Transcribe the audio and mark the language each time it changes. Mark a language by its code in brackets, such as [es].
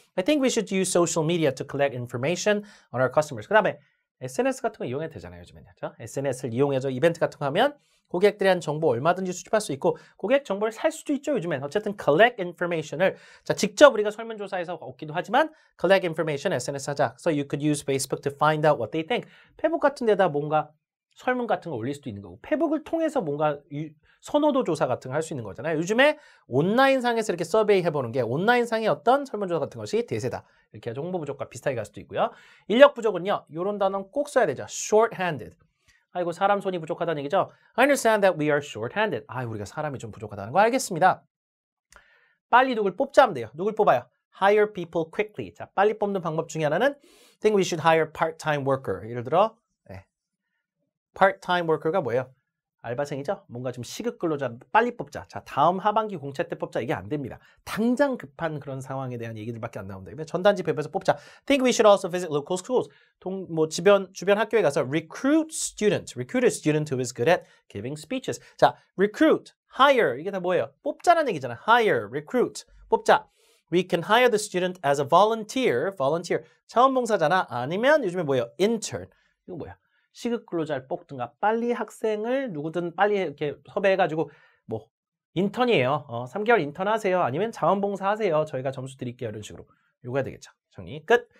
[en] I think we should use social media to collect information on our customers. [ko] 그 다음에 SNS 같은 거 이용해도 되잖아요. 요즘에는. 그렇죠? SNS를 이용해서 이벤트 같은 거 하면 고객들에 대한 정보 얼마든지 수집할 수 있고 고객 정보를 살 수도 있죠. 요즘엔. 어쨌든 collect information을 자 직접 우리가 설문조사에서 얻기도 하지만 collect information SNS 하자. [en] So you could use Facebook to find out what they think. [ko] 페북 같은 데다 뭔가 설문 같은 거 올릴 수도 있는 거고 페북을 통해서 뭔가 선호도 조사 같은 거 할 수 있는 거잖아요. 요즘에 온라인상에서 이렇게 서베이 해보는 게 온라인상의 어떤 설문조사 같은 것이 대세다. 이렇게 해서 홍보 부족과 비슷하게 갈 수도 있고요. 인력 부족은요. 이런 단어는 꼭 써야 되죠. [en] short-handed. [ko] 아이고 사람 손이 부족하다는 얘기죠. [en] I understand that we are short-handed. [ko] 아, 우리가 사람이 좀 부족하다는 거 알겠습니다. 빨리 누굴 뽑자면 돼요. 누굴 뽑아요? [en] Hire people quickly. [ko] 자, 빨리 뽑는 방법 중에 하나는 [en] think we should hire part-time worker. [ko] 예를 들어 part-time worker가 뭐예요? 알바생이죠? 뭔가 좀 시급 근로자 빨리 뽑자. 자, 다음 하반기 공채 때 뽑자. 이게 안 됩니다. 당장 급한 그런 상황에 대한 얘기들밖에 안 나온다. 전단지 배분해서 뽑자. [en] Think we should also visit local schools. [ko] 주변 학교에 가서 [en] recruit a student who is good at giving speeches. [ko] 자, recruit, hire 이게 다 뭐예요? 뽑자라는 얘기잖아. [en] hire, recruit, 뽑자. We can hire the student as a volunteer. [ko] 자원봉사자나 아니면 요즘에 뭐예요? intern. 이거 뭐야? 시급 근로자를 뽑든가 빨리 학생을 누구든 빨리 이렇게 섭외해가지고 뭐 인턴이에요. 3개월 인턴 하세요. 아니면 자원봉사 하세요. 저희가 점수 드릴게요. 이런 식으로 요거 해야 되겠죠. 정리 끝.